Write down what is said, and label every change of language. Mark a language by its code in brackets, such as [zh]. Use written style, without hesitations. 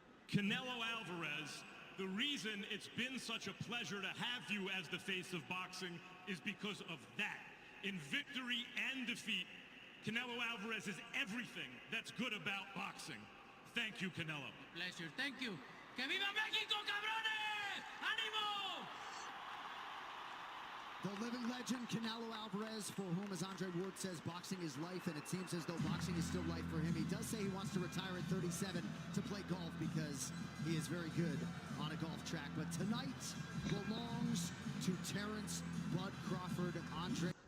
[en] Canelo Alvarez, the reason it's been such a pleasure to have you as the face of boxing is because of that. In victory and defeat, Canelo Alvarez is everything that's good about boxing. Thank you, Canelo. Pleasure. Thank you. [es] ¡Que viva México, cabrones! ¡Ánimo! [en] The living legend, Canelo Alvarez, for whom, as Andre Ward says, boxing is life, and it seems as though boxing is still life for him. He does say he wants to retire at 37 to play golf because he is very good on a golf track. But tonight belongs to Terence, Bud Crawford, Andre.